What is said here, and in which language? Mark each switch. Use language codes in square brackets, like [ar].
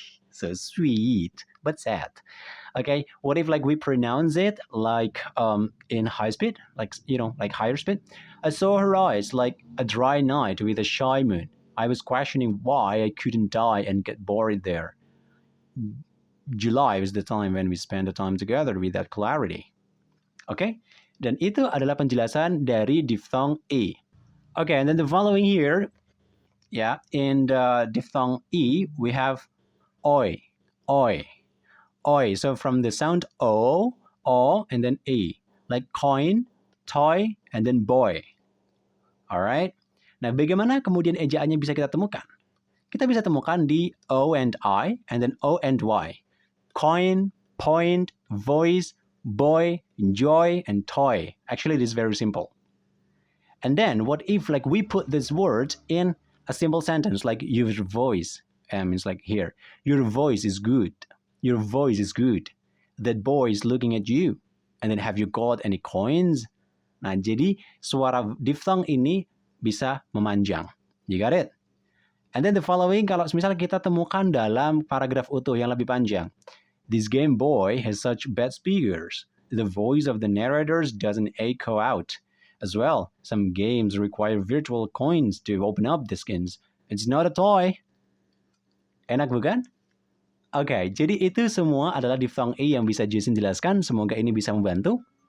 [en] So sweet, but sad. Okay, what if like we pronounce it like in high speed, like like higher speed? I saw her eyes like a dry night with a shy moon. I was questioning why I couldn't die and get bored there. July was the time when we spent the time together without clarity. [id] Okay, dan itu adalah penjelasan dari diphthong E. [en] Okay, and then the following here, yeah, in the diphthong E, we have oi, oi, oi. So from the sound O, and then E, like coin, toy, and then boy. Alright. [id] Nah, bagaimana kemudian ejaannya bisa kita temukan? Kita bisa temukan di [en] O and I, and then O and Y. Coin, point, voice, boy, joy, and toy. Actually, it is very simple. And then, what if like we put this word in a simple sentence, like your voice? Means like here, your voice is good. Your voice is good. That boy is looking at you. And then, have you got any coins? [id] Nah, jadi suara diphthong ini bisa memanjang. [en] You got it? And then the following, [id] kalau misalnya kita temukan dalam paragraf utuh yang lebih panjang. [en] This Game Boy has such bad speakers. The voice of the narrators doesn't echo out. As well, some games require virtual coins to open up the skins. It's not a toy. [id] Enak bukan? Oke, jadi itu semua adalah diphthong E yang bisa Joesin jelaskan. Semoga ini bisa membantu.